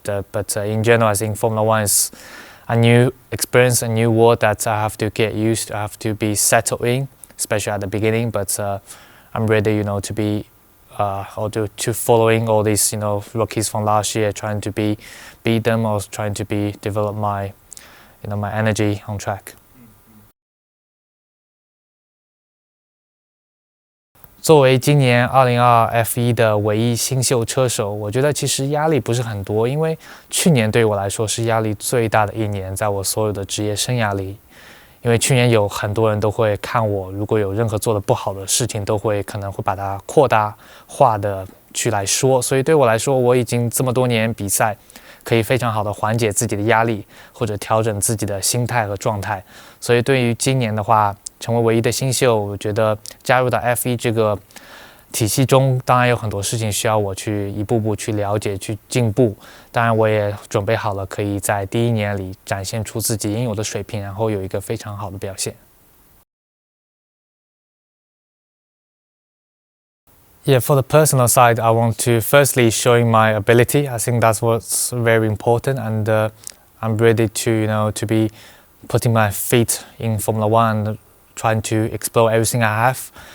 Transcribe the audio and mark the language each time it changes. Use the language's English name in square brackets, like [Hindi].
[English] But in general, I think Formula 1 is a new experience, a new world that I have to get used to, I have to be settled in, especially at the beginning. But I'm ready, to be or to following all these, rookies from last year, trying to beat them, or trying to develop my, my energy on track. [Chinese] 作为今年2022 F1 的唯一新秀车手，我觉得其实压力不是很多，因为去年对我来说是压力最大的一年，在我所有的职业生涯里。因为去年有很多人都会看我，如果有任何做的不好的事情，都可能会把它扩大化的去来说。所以对我来说，我已经这么多年比赛，可以非常好的缓解自己的压力，或者调整自己的心态和状态。所以对于今年的话，成为唯一的新秀，我觉得加入到 F1 这个体系中，当然有很多事情需要我去一步步去了解、去进步。当然，我也准备好了，可以在第一年里展现出自己应有的水平，然后有一个非常好的表现。 [English] Yeah, for the personal side, I want to firstly showing my ability. I think that's what's very important, and I'm ready to to be putting my feet in Formula One, and trying to explore everything I have.